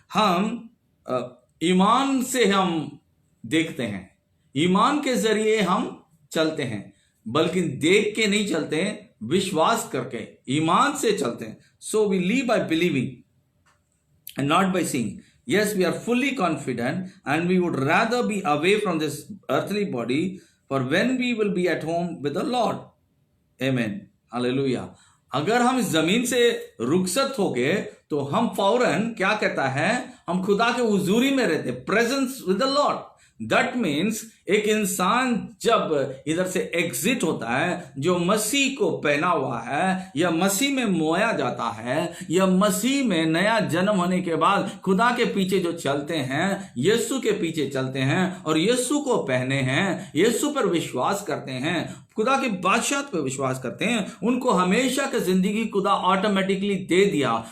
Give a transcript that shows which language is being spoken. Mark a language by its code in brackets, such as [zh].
[hi] हम ईमान से हम देखते हैं, ईमान के जरिए हम चलते हैं, बल्कि देख के नहीं चलते हैं, विश्वास करके ईमान से चलते हैं। [en] So we live by believing and not by seeing. Yes, we are fully confident and we would rather be away from this earthly body for when we will be at home with the Lord. Amen. Hallelujah. [hi] अगर हम इस जमीन से रुखसत हो गए तो हम फौरन क्या कहता है, हम खुदा के हुजूरी में रहते, [en] Presence with the Lord. That means [hi] एक इंसान जब इधर से एग्जिट होता है, जो मसीह को पहना हुआ है या मसीह में मोया जाता है या मसीह में नया जन्म होने के बाद खुदा के पीछे जो चलते हैं, यीशु के पीछे चलते हैं और यीशु को पहने हैं, यीशु पर विश्वास करते हैं, खुदा के बादशाह पर विश्वास करते हैं, उनको हमेशा की जिंदगी खुदा ऑटोमेटिकली दे दिया।